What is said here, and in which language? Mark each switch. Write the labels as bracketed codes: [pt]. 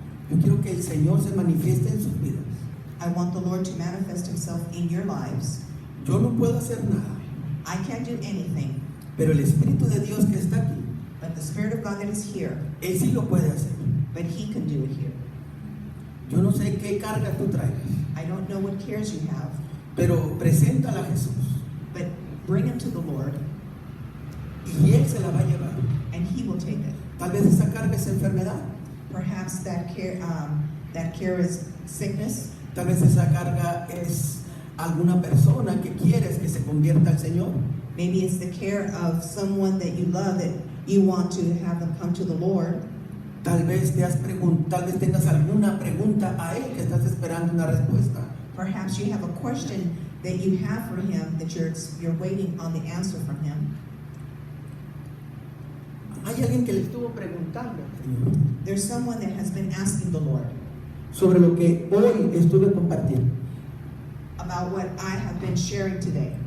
[es] Yo quiero que el Señor se manifieste en sus vidas. [en] I want the Lord to manifest himself in your lives. [es] Yo no puedo hacer nada, [en] I can't do anything, [es] pero el Espíritu de Dios que está aquí, [en] but the Spirit of God that is here, [es] Él sí lo puede hacer. [en] but he can do it here. [es] Yo no sé qué carga tú traigas, [en] I don't know what cares you have, [es] pero preséntala a Jesús [en] but bring him to the Lord, [es] y Él se la va a llevar. [en] and he will take it. [es] Tal vez esa carga es enfermedad, [en] Perhaps that care is sickness. [es] tal vez esa carga es alguna persona que quieres que se convierta al Señor. [en] Maybe it's the care of someone that you love that you want to have them come to the Lord. [es] Tal vez tal vez tengas alguna pregunta a Él que estás esperando una respuesta. [en] Perhaps you have a question that you have for him that you're waiting on the answer from him. [es] Hay alguien que le estuvo preguntando al Señor [en] There's someone that has been asking the Lord [es] sobre lo que hoy estuve compartiendo, [en] about what I have been sharing today,